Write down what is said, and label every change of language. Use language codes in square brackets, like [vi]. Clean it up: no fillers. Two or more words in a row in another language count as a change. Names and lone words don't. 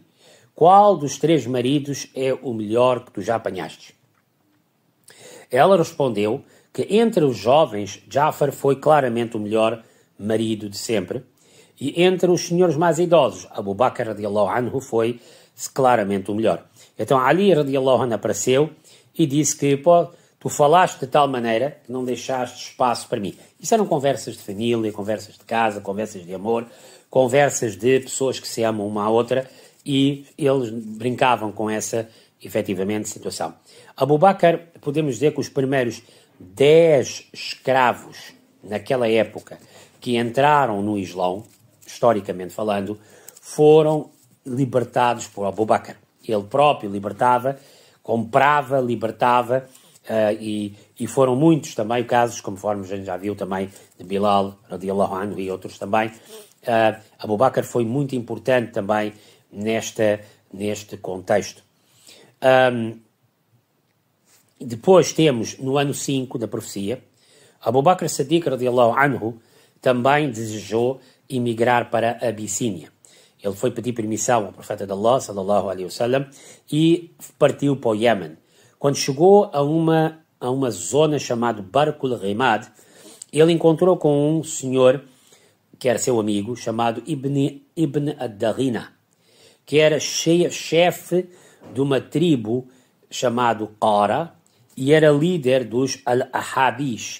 [pt] Qual dos 3 maridos é o melhor que tu já apanhaste? Ela respondeu que entre os jovens, Ja'far foi claramente o melhor marido de sempre. E entre os senhores mais idosos, Abu Bakr [ar] رضي الله عنه [pt] foi claramente o melhor. Então Ali [ar] رضي الله عنه [pt] apareceu e disse que, pô, tu falaste de tal maneira que não deixaste espaço para mim. Isso eram conversas de família, conversas de casa, conversas de amor, conversas de pessoas que se amam uma à outra e eles brincavam com essa, efetivamente, situação. Abu Bakr, podemos dizer que os primeiros 10 escravos naquela época que entraram no Islão, historicamente falando, foram libertados por Abu Bakr. Ele próprio libertava, comprava, libertava, e foram muitos também casos, conforme a gente já viu também, de Bilal, [ar] رضي الله عنه, [pt] e outros também. Abu Bakr foi muito importante também neste contexto. Depois temos, no ano 5 da profecia, Abu Bakr Siddiq, [ar] رضي الله عنه, [pt] também desejou emigrar para a Abissínia. Ele foi pedir permissão ao profeta de Allah, [ar] صلى الله عليه وسلم, [pt] e partiu para o Iêmen. Quando chegou a uma zona chamada Barkul Rimad, ele encontrou com um senhor que era seu amigo, chamado Ibn ad-Daghina, que era chefe de uma tribo chamada Qara e era líder dos Al-Ahabish.